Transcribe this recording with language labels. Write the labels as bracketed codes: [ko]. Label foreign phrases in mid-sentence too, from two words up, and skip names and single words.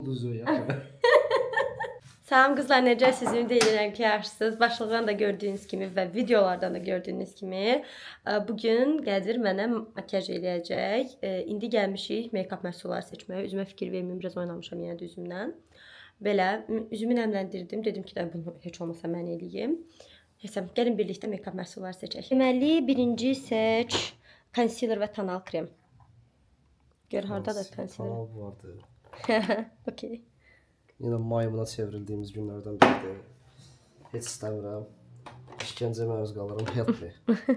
[tr] Düzü yapıyor. [az] Salam qızlar, necəsiniz? Ümid edirəm ki, yaxşısınız. Başlıqdan da gördüyünüz kimi və videolardan da gördüyünüz kimi bugün Qədir mənə makiyaj eləyəcək. İndi gəlmişik make-up məhsulları seçməyə. Üzümə fikir verməyim, biraz oynamışam yenə də üzümdən. Belə üzümü nəmləndirdim. Dedim ki, bunu heç olmasa mən eləyim. Neysə, gəlin birlikdə make-up məhsulları seçək. Deməli, birinci seç concealer və tonal krem. Gör hardadır concealer. Tonal vardı. Okay. Yine maymuna çevrildiyimiz günlərdən biridir. Heç istəmirəm. İşgəncə məruz qalıram, yatmır.